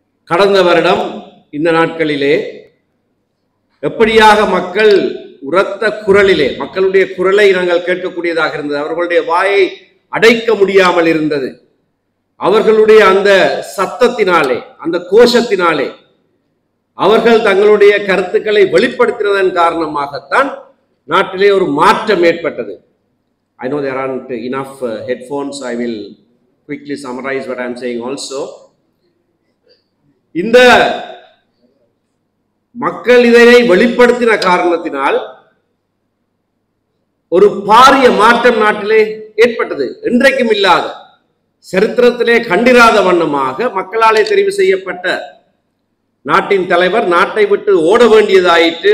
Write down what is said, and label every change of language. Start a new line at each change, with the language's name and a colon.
Tamil: கடந்த வருடம் இந்த நாட்களிலே எப்படியாக மக்கள் உரத்த குரலிலே மக்களுடைய குரலை நாங்கள் கேட்கக்கூடியதாக இருந்தது. அவர்களுடைய வாயை அடைக்க முடியாமல் இருந்தது. அவர்களுடைய அந்த சத்தத்தினாலே, அந்த கோஷத்தினாலே அவர்கள் தங்களுடைய கருத்துக்களை வெளிப்படுத்தினதன் காரணமாகத்தான் நாட்டிலே ஒரு மாற்றம் ஏற்பட்டது.
English: I know there aren't enough headphones. I will quickly summarize what I am saying also.
Tamil: இந்த மக்கள் இதனை வெளிப்படுத்தின காரணத்தினால் ஒரு பாரிய மாற்றம் நாட்டிலே ஏற்பட்டது. இன்றைக்கும் இல்லாத, சரித்திரத்திலே கண்டிராத வண்ணமாக மக்களாலே தெரிவு செய்யப்பட்ட நாட்டின் தலைவர் நாட்டை விட்டு ஓட வேண்டியதாயிற்று.